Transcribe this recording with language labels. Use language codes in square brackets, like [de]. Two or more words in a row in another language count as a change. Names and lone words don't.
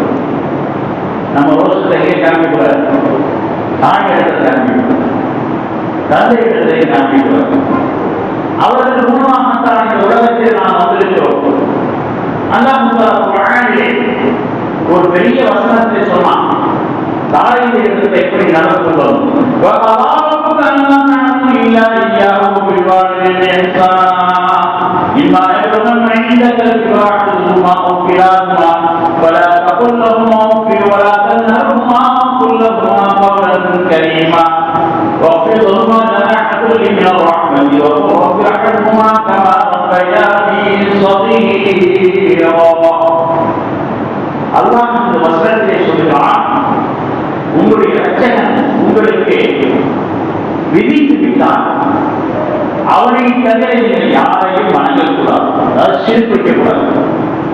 [ta] நம்ம ரோஷத்தை எங்கே காமிக்கூடாது, தாய் இடத்தை காமிக்கணும், தந்தை இடத்தை காமிக்கூடாது. அவருக்கு மூலமாகத்தான் இந்த உலகத்தில் நாம் வந்திருக்கிறோம். அல்லாஹ் குர்ஆனிலே ஒரு பெரிய வசனத்தை சொன்னான், தாயின் இடத்தை எப்படி நடந்து கொள்ளணும். [ar] إما يبلغن عندك الكبر أحدهما أو كلاهما فلا تقل لهما أف ولا تنهرهما وقل لهما قولا كريما واخفض لهما جناح الذل من الرحمة وقل رب ارحمهما كما ربياني صغيرا. [ta] அல்லாஹ் இந்த வசனத்தை சொல்கிறான், உங்களுடைய ரட்சகன் உங்களுக்கு விதித்து விட்டான், அவனை தவிர நீங்கள் யாரையும் வணங்கக்கூடாது, அதாவது சிறுபிடிக்கக்கூடாது.